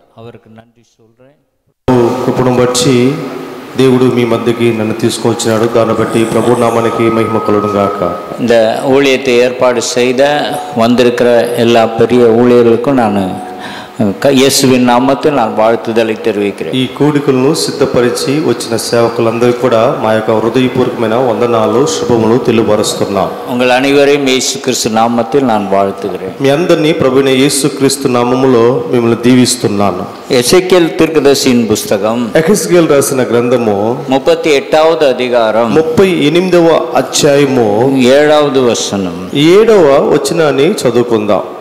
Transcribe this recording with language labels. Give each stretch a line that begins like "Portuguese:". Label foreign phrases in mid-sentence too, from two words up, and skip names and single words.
Tamil: அவருக்கு நன்றி சொல்கிறேன்.
Telugu: కృపను బట్టి దేవుడు మీ మధ్యకి నన్ను తీసుకొచ్చినాడు. దాన్ని బట్టి ప్రభు నామానికి మహిమ కలుగును గాక.
Tamil: இந்த ஊழியத்தை ஏற்பாடு செய்த வந்திருக்கிற எல்லா பெரிய ஊழியர்களுக்கும் நான்
Telugu: యేసువిన్ నామములో
Tamil: நான் வாழ்த்துதலை தெரிவிக்கிறேன்.
Telugu: ఈ కూడికలను సిద్ధపరిచి వచ్చిన సేవకులందరికీ కూడా మా యొక్క హృదయపూర్వకమైన వందనాలు శుభములు తెలియపరుస్తున్నాను.
Tamil: உங்கள் அனைவரையும் இயேசு கிறிஸ்து நாமத்தில் நான் வாழ்த்துகிறேன்.
Telugu: మీ అందరినీ ప్రభువైన యేసుక్రీస్తు నామములో మిమ్మల్ని దీవిస్తున్నాను.
Tamil: எசேக்கியல் தீர்க்கதரிசின புஸ்தகம்
Telugu: ఎహెజ్కేల్ రాసిన గ్రంథము
Tamil: 38வ அதிகாரம்
Telugu: 38వ అధ్యాయము
Tamil: 7வ வசனம்
Telugu: 7వ వచనాన్ని చదువుకుందాం.